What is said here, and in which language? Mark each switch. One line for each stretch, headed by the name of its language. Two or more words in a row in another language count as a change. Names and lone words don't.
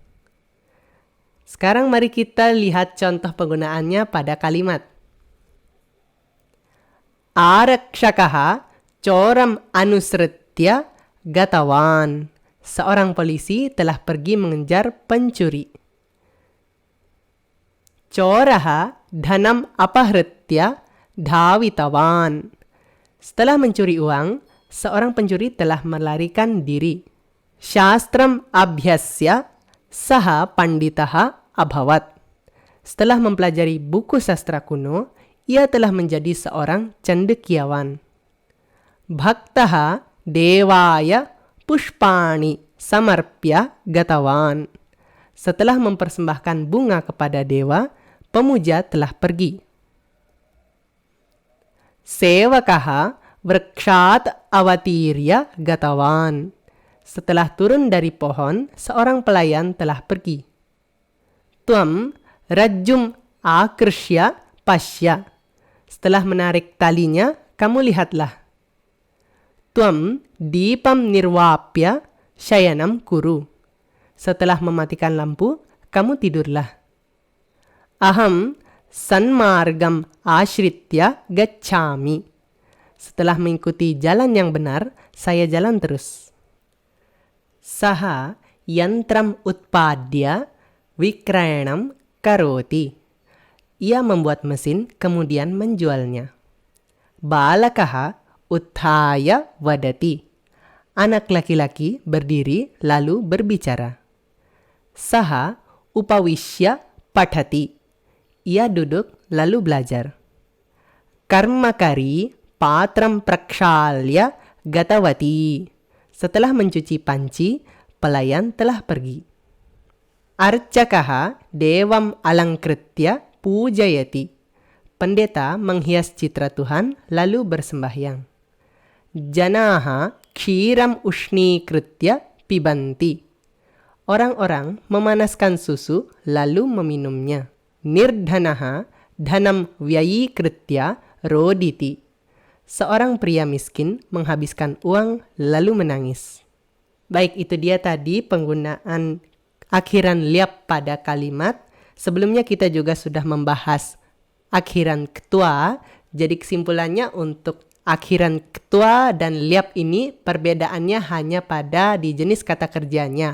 Indonesian: Sekarang mari kita lihat contoh penggunaannya pada kalimat.
Sanskrit: आरक्षकः चोरं अनुसृत्य गतवान्.
Indonesian: Seorang polisi telah pergi mengejar pencuri.
Sanskrit: चोरः धनं अपहृत्य धावितवान्.
Indonesian: Setelah mencuri uang, seorang pencuri telah melarikan diri.
Sanskrit: शास्त्रं अभ्यस्य सः पण्डितः अभवत्.
Indonesian: Setelah mempelajari buku sastra kuno, ia telah menjadi seorang cendekiawan.
Sanskrit: भक्तः देवाय पुष्पाणि समर्प्य गतवान्.
Indonesian: Setelah mempersembahkan bunga kepada dewa, pemuja telah pergi.
Sanskrit: सेवकः वृक्षात् अवतीर्य गतवान्.
Indonesian: Setelah turun dari pohon, seorang pelayan telah pergi.
Sanskrit: त्वं रज्जुं आकृष्य पश्य.
Indonesian: Setelah menarik talinya, kamu lihatlah.
Sanskrit: त्वं दीपं निर्वाप्य शयनं कुरु.
Indonesian: Setelah mematikan lampu, kamu tidurlah.
Sanskrit: अहं सन्मार्गं आश्रित्य गच्छामि.
Indonesian: Setelah mengikuti jalan yang benar, saya jalan terus.
Sanskrit: सः यन्त्रं उत्पाद्य विक्रयणं करोति.
Indonesian: Ia membuat mesin kemudian menjualnya.
Sanskrit: बालकः उत्थाय वदति.
Indonesian: Anak laki-laki berdiri lalu berbicara.
Sanskrit: सः उपविश्य पठति.
Indonesian: Ia duduk lalu belajar.
Sanskrit: कर्मकरी पात्रं प्रक्षाल्य गतवती.
Indonesian: Setelah mencuci panci, pelayan telah pergi.
Sanskrit: अर्चकः देवं अलङ्कृत्य पूजयति.
Indonesian: Pendeta menghias citra Tuhan lalu bersembahyang.
Sanskrit: जनाः क्षीरं उष्णीकृत्य पिबन्ति.
Indonesian: Orang-orang memanaskan susu lalu meminumnya.
Sanskrit: निर्धनः धनं व्ययीकृत्य रोदिति.
Indonesian: Seorang pria miskin menghabiskan uang lalu menangis. Baik, itu dia tadi penggunaan akhiran liap pada kalimat. Sebelumnya kita juga sudah membahas akhiran ketua. Jadi kesimpulannya untuk akhiran ketua dan liap ini perbedaannya hanya pada di jenis kata kerjanya.